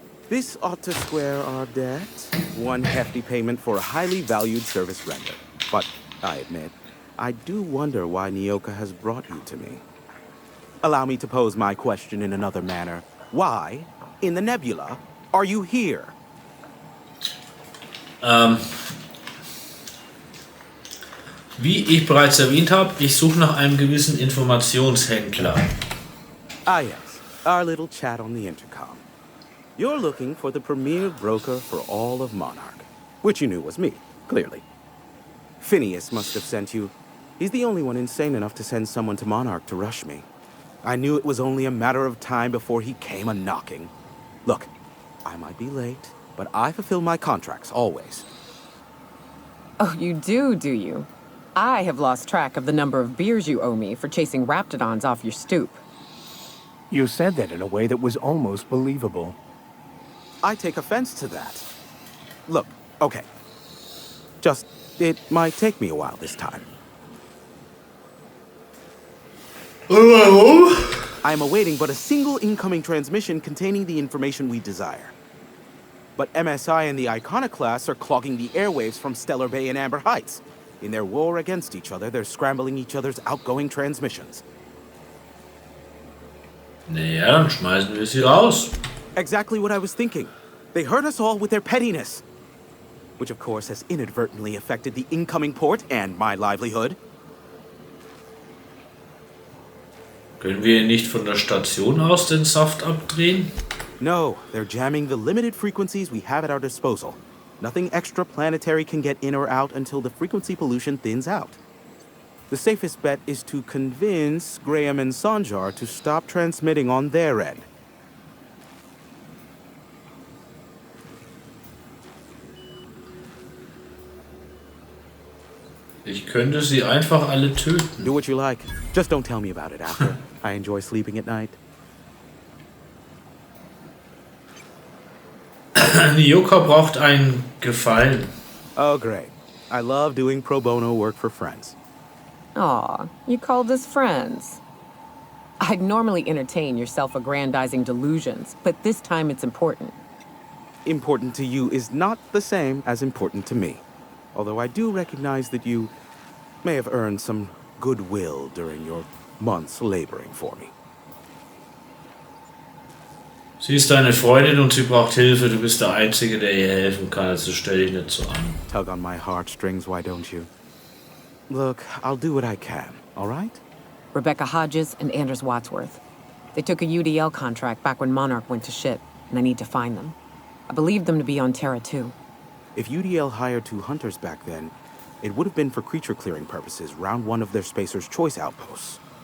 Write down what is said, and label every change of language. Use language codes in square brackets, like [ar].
[en] This ought to square our debt. One hefty payment for a highly valued service rendered. But I admit, I do wonder why Nyoka has brought you to me. Allow me to pose my question in another manner. Why, in the nebula, are you here? [de] Wie ich bereits erwähnt habe, ich suche nach einem gewissen Informationshändler. [en] Ah yes, our little chat on the intercom. You're looking for the premier broker for all of Monarch, which you knew was me, clearly. Phineas must have sent you. He's the only one insane enough to send someone to Monarch to rush me. I knew it was only a matter of time before he came a-knocking. Look, I might be late, but I fulfill my contracts, always. Oh, you do you? I have lost track of the number of beers you owe me for chasing raptidons off your stoop. You said that in a way that was almost believable. I take offense to that. Look, okay. Just, it might take me a while this time. I am awaiting but a single incoming transmission containing the information we desire. But MSI and the Iconoclasts are clogging the airwaves from Stellar Bay and Amber Heights. In their war against each other, they're scrambling each other's outgoing transmissions. [de] Naja, dann schmeißen wir sie raus. [en] Exactly what I was thinking. They hurt us all with their pettiness. Which of course has inadvertently affected the incoming port and my livelihood. [de] Können wir nicht von der Station aus den Saft abdrehen? [en] No, they're jamming the limited frequencies we have at our disposal. Nothing extraplanetary can get in or out until the frequency pollution thins out. The safest bet is to convince Graham and Sanjar to stop transmitting on their end. [de] Ich könnte sie einfach alle töten. [en] Do what you like. Just don't tell me about it after. I enjoy sleeping at night. [de] Nyoka braucht einen Gefallen. [en] Oh, great. I love doing pro bono work for friends. Aw, you called us friends. I'd normally entertain your self-aggrandizing delusions, but this time it's important. Important to you is not the same as important to me. Although I do recognize that you may have earned some goodwill during your months laboring for me. [de] Sie ist deine Freundin und sie braucht Hilfe. Du bist der Einzige, der ihr helfen kann. Also stell dich nicht so an. [en] Tug on my heartstrings, why don't you? Look, I'll do what I can, all right? Rebecca Hodges and Anders Wadsworth. They took a UDL contract back when Monarch went to shit, and I need to find them. I believe them to be on Terra too. If UDL hired 2 hunters back then, it would have been for creature clearing purposes, round 1 of their Spacer's Choice outposts.